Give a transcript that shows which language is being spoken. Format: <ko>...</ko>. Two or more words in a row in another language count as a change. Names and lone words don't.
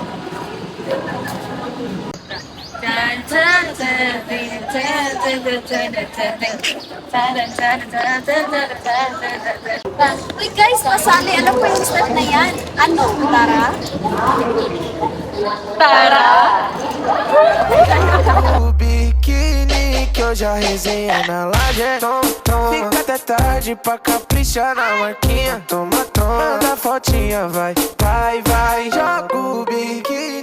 <tl>Uy guys, masali. Alam ko yung step na yan. Ano? Tara? Tara!</tl> <pt>O biquíni que hoje a resenha na laje é Fica até tarde pra caprichar na marquinha. Toma, toma, manda fotinha, vai, vai, vai. Joga o biquíni</pt>